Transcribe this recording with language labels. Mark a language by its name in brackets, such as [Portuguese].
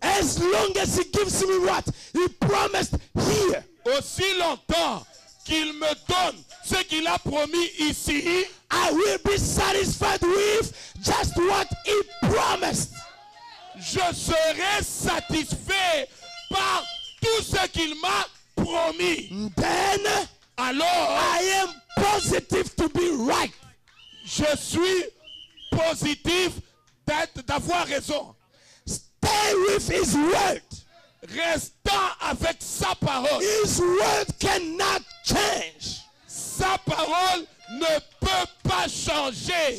[English] As long as he gives me what he promised here. [French] Aussi longtemps qu'il me donne ce qu'il a promis ici, [English] I will be satisfied with just what he promised. [French] Je serai satisfait par tout ce qu'il m'a promis. [English] Then [French] alors, [English] I am positive to be right. [French] Je suis positif d'avoir raison. [English] Stay with his word. [French] Restant avec sa parole. [English] His word cannot change. [French] Sa parole ne peut pas changer.